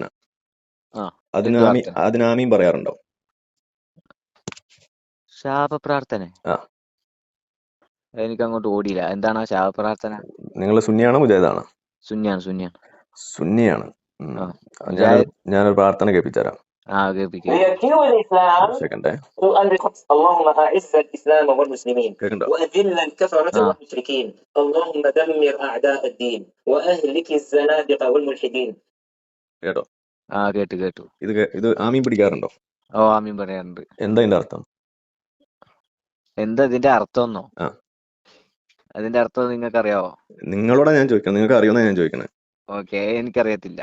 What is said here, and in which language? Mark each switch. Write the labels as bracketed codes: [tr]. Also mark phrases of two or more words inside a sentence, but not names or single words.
[ml] അതിന് ആമീൻ പറയാറുണ്ടോ? ശാപ പ്രാർത്ഥന എനിക്ക് അങ്ങോട്ട് ഓടിയില്ല. എന്താണ് ആ ശാപ പ്രാർത്ഥന? നിങ്ങൾ സുന്നിയാണോ മുജാഹിദാണോ? സുന്നിയാണ്. ഞാനൊരു പ്രാർത്ഥന കേൾപ്പിച്ചുതരാം. [ar] ليركنوا الإسلام اللهم أعز الإسلام والمسلمين وأذل الكفرة والمشركين اللهم دمر أعداء الدين وأهلك الزنادقة والملحدين. [ml] കേട്ടോ? കേട്ടു. ഇത് ആമീൻ പിടിക്കാറുണ്ടോ? ആമീൻ പറയാറുണ്ട്. എന്താ ഇതിന്റെ അർത്ഥം? എന്താ ഇതിന്റെ അർത്ഥമെന്നോ? അതിന്റെ അർത്ഥം നിങ്ങൾക്ക് അറിയാവോ? നിങ്ങളോടാ ഞാൻ ചോദിക്കണം. നിങ്ങൾക്ക് അറിയുമെന്നാ ഞാൻ ചോദിക്കണേ. ഓക്കെ, എനിക്കറിയത്തില്ല.